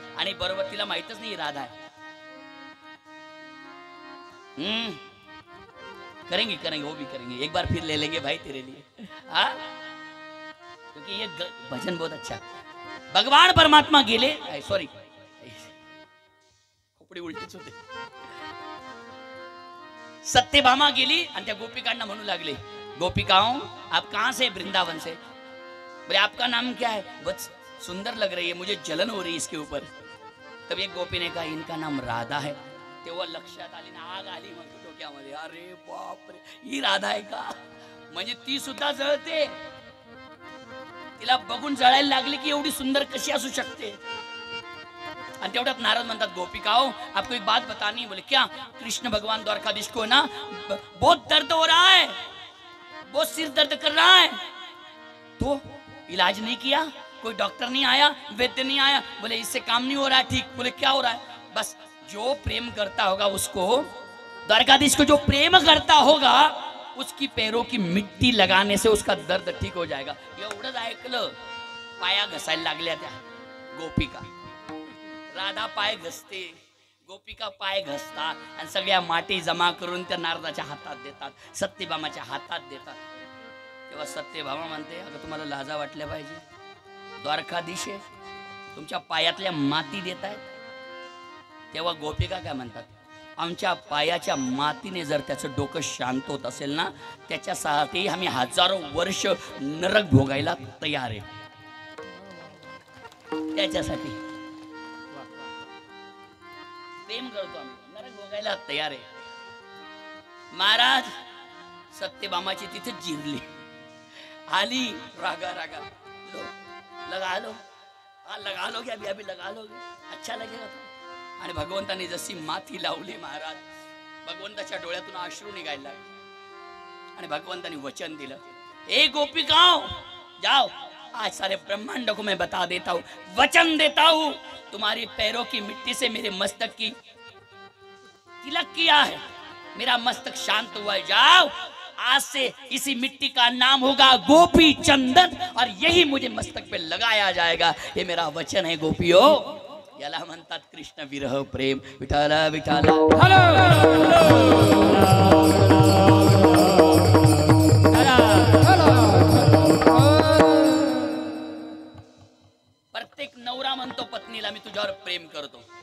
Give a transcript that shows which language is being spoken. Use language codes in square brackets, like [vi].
[mr] आणि बरोबर तिला माहितच नाही राधा आहे. [hi] करेंगे करेंगे, वो भी करेंगे, एक बार फिर ले लेंगे भाई तेरे लिए. हाँ, क्योंकि ये भजन बहुत अच्छा. [mr] भगवान परमात्मा गेले, सॉरी खोपडी उलटीच होते. सत्यभामा गेली आणि त्या गोपिकांना म्हणू लागले, [hi] गोपिकाओं आप कहां से? वृंदावन से. बोले आपका नाम क्या है? बहुत सुंदर लग रही है, मुझे जलन हो रही है इसके ऊपर. तब एक गोपी ने कहा इनका नाम राधा है. [mr] तेव्हा लक्षात आली ना, आग आली मग डोक्यामध्ये, अरे बाप रे, ही राधा आहे का? म्हणजे ती सुद्धा जळते. तिला बघून जळायला लागली की एवढी सुंदर कशी असू शकते. आणि तेवढ्यात नारद म्हणतात [hi] गोपिकाओं आपको एक बात बतानी. बोले क्या? कृष्ण भगवान द्वारकाधीश को ना बहुत दर्द हो रहा है, बहुत सिर दर्द कर रहा है, तो इलाज नहीं किया, कोई डॉक्टर नहीं आया, वैद्य नहीं आया. बोले इससे काम नहीं हो रहा है ठीक. बोले क्या हो रहा है? बस जो प्रेम करता होगा उसको, द्वारकाधीश को जो प्रेम करता होगा उसकी पैरों की मिट्टी लगाने से उसका दर्द ठीक हो जाएगा. [mr] एवढंच ऐकलं, पाया घसायला लागल्या त्या गोपिका. राधा पाय घसते, गोपिका पाय घसतात आणि सगळ्या माटी जमा करून त्या नारदाच्या हातात देतात, सत्यभामाच्या हातात देतात. तेव्हा सत्यभामा म्हणते अगं तुम्हाला लाजा वाटल्या पाहिजे, द्वारकाधीश आहे, तुमच्या पायातल्या माती देत आहेत. तेव्हा गोपिका काय म्हणतात, आमच्या पायाच्या मातीने जर त्याचं डोकं शांत होत असेल ना, त्याच्यासाठी आम्ही हजारो वर्ष नरक भोगायला तयार आहे. त्याच्यासाठी प्रेम करतो आम्ही, नरक भोगायला तयार आहे. महाराज सत्यभामाची तिथे जिरली, आली रागा रागा, [hi] लगा लो, हाँ लगा लोगे, अभी अभी लगा लोगे, अच्छा लगेगा. [mr] आणि भगवंताने जशी माती लावली महाराज, भगवंताच्या डोळ्यातून अश्रू निघायला लागले. आणि भगवंताने वचन दिलं, [hi] ए गोपिकाओं जाओ, आज सारे ब्रह्मांड को मैं बता देता हूँ, वचन देता हूँ, तुम्हारी पैरों की मिट्टी से मेरे मस्तक की तिलक किया है, मेरा मस्तक शांत हुआ है. जाओ, आज से इसी मिट्टी का नाम होगा गोपी चंदन, और यही मुझे मस्तक पे लगाया जाएगा. ये मेरा वचन है गोपियों. [mr] याला म्हणतात कृष्ण विरह प्रेम. विठाला विठाला प्रत्येक नवरा म्हणतो पत्नीला मी तुझ्यावर प्रेम करतो.